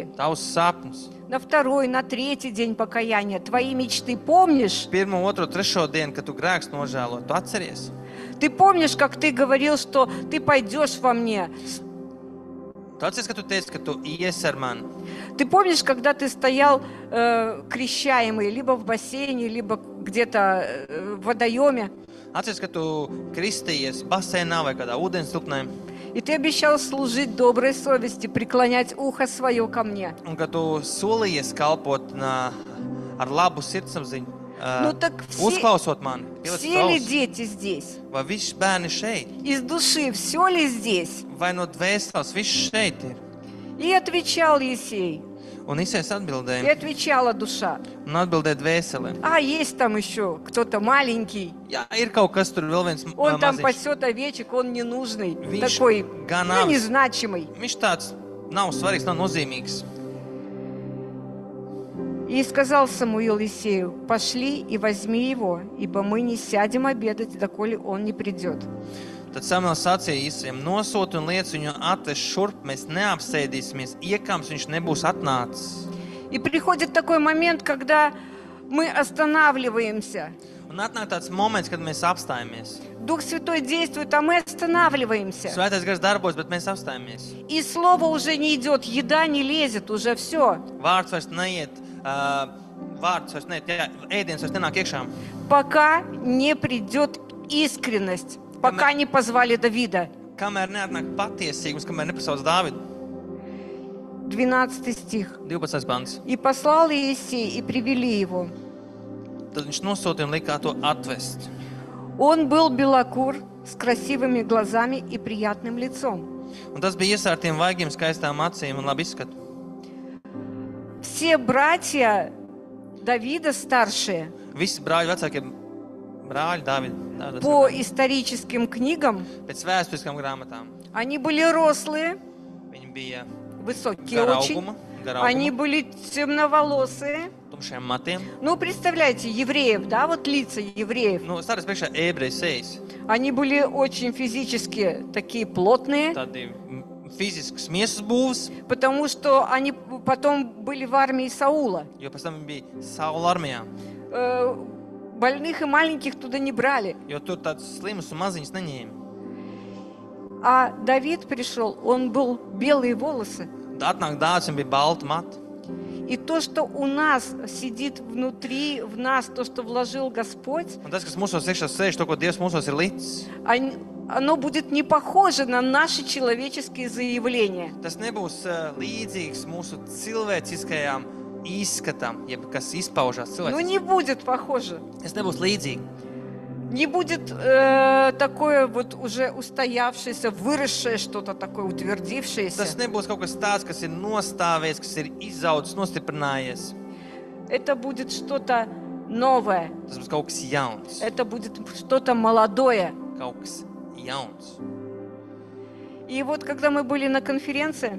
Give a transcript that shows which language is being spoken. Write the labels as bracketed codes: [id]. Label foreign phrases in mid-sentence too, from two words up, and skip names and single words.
[lv] tavus sapņus. [ru] На второй, на третий день покаяния твои мечты помнишь? [lv] Pirmo, otro, trešo dienu, kad tu grēks nožēlo, tu atceries. [ru] Ты помнишь, как ты говорил, что ты пойдешь во мне? [lv] Tu atceries, ka tu teici, ka tu ies ar mani. [ru] Ты помнишь, когда ты стоял крещаемый, либо в бассейне, либо где-то в водоеме, [lv] Atceries, ka tu kristījies basēnā vai kādā ūdenstilpnē, [ru] и ты обещал служить доброй совести, преклонять ухо свое ко мне? [lv] un ka tu solījies kalpot ar labu sirdsapziņu, [ru] Ну так [lv] uzklausot mani. [ru] все ли дети здесь? [lv] Vai visi bērni šeit? [ru] Из души все ли здесь? [lv] Vai no dvēseles viss šeit ir? [ru] И отвечал Есей, [lv] Un Isais [ru] и [lv] atbildēja, [ru] отвечала душа. [lv] un atbildēja dvēseli. [ru] А есть там еще кто-то маленький, [lv] Jā, ir kaut kas tur vēl viens [ru] он там [lv] maziņš. [ru] пасет овечек, он ненужный, [lv] Viņš [ru] такой, [lv] gan [ru] ну, [lv] avs, [ru] незначимый. [lv] viņš tāds nav svarīgs, nav nozīmīgs. [ru] И сказал Самуил Иисею, пошли и возьми его, ибо мы не сядем обедать, доколе он не придет. [lv] Tad Samuels sacīja Isajam, nosūti un liec viņu atvest šurp, mēs neapsēdīsimies, iekams viņš nebūs atnācis. [ru] И приходит такой момент, когда мы останавливаемся. [lv] Un atnāk tāds moments, kad mēs apstājamies. [ru] Дух Святой действует, а мы останавливаемся. [lv] Svētais gars darbojas, bet mēs apstājamies. [ru] И слово уже не идет, еда не лезет, уже все. [lv] Vārds vairs neiet, jā, ēdiens vairs nenāk iekšā. [ru] Пока не придет искренность, пока не позвали Давида. [lv] Kamēr neatnāk patiesīgums, kamēr nepasauc Dāvidu. [ru] 12 стих. [lv] 12. pants. [ru] И послал Иисей, и привели его. [lv] Tad viņš nosūtīja un lika to atvest. [ru] Он был белокур, с красивыми глазами и приятным лицом. [lv] Un tas bija iesārtiem vaigiem, skaistām acīm un labi izskatu. [ru] Все братья Давида старшие, [lv] Visi brāļi, vecākie brāļi, Dāvida, [ru] по историческим книгам, [lv] pēc vēsturiskām grāmatām. [ru] они были рослые, [lv] Viņi bija [ru] высокие очень. [lv] gara [ru] Они [lv] auguma, [ru] были темноволосые. [lv] tumšiem matiem. [ru] Ну, представляете, евреев, да, вот лица евреев. [lv] Nu, stāties priekšā ebreju sejas. [ru] Они были очень физически такие плотные, [lv] Tādi fizisks miesas būvs, [ru] потому что они потом были в армии Саула. [lv] jo pēc tam viņi bija Saula armijā. [ru] Больных и маленьких туда не брали. [lv] Jo tur tāds slims un maziņas neņēma. [ru] А Давид пришел, он был белые волосы. [lv] Atnāk dācis un bija balta mata. [ru] И то, что у нас сидит внутри, в нас, то, что вложил Господь, [lv] Un tas, kas mūsos iekšā sēž, to, ko Dievs mūsos ir licis, [ru] оно будет не похоже на наши человеческие заявления. [lv] tas nebūs līdzīgs mūsu cilvēciskajām izskatam, jeb kas izpaužās [ru] Ну, [lv] cilvēciski. [ru] не будет похоже. [lv] Tas nebūs līdzīgi. [ru] Не будет такое вот уже устоявшееся, выросшее что-то такое, [lv] Tas [ru] утвердившееся. [lv] nebūs kaut kas tāds, kas ir nostāvies, kas ir izaudzis, nostiprinājies. [ru] Это будет что-то новое. [lv] Tas būs kaut kas jauns. [ru] Это будет что-то молодое. [lv] Kaut kas jauns. [ru] И вот когда мы были на конференции,